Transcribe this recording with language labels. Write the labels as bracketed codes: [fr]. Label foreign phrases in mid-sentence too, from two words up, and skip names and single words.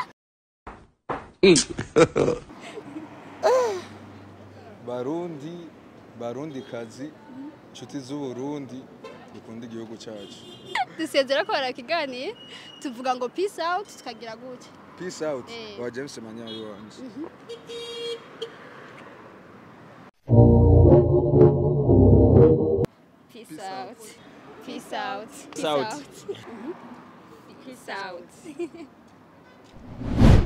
[rn] Barundi kazi inshuti z'u Burundi dukunda igihugu cyacu. Dusezera ko barakiganiye tuvuga ngo [en] peace out [rn] tukagira gute. [en] Peace out. [rn] Wa James Manyayo wanje. [en] Peace out. Peace out. Peace out. Peace out.